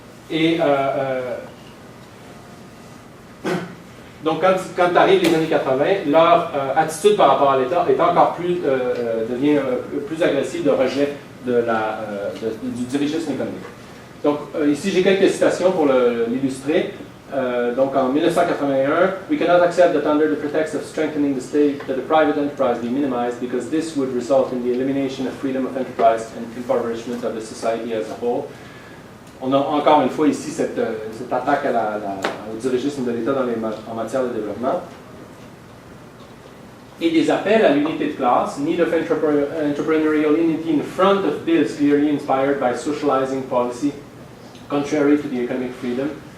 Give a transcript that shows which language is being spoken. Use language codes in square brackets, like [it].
[fr] Et donc, quand arrivent les années 80, leur attitude par rapport à l'État est encore devient plus agressive de rejet du dirigisme économique. Donc, ici, j'ai quelques citations pour l'illustrer. Donc, en 1981, [en] we cannot accept that under the pretext of strengthening the state, that the private enterprise be minimized because this would result in the elimination of freedom of enterprise and impoverishment of the society as a whole. [fr] On a encore une fois ici cette attaque au dirigisme de l'État en matière de développement. Et des appels à l'unité de classe, [en] need of entrepreneurial unity in front of bills clearly inspired by socializing policy, contrary to the economic freedom.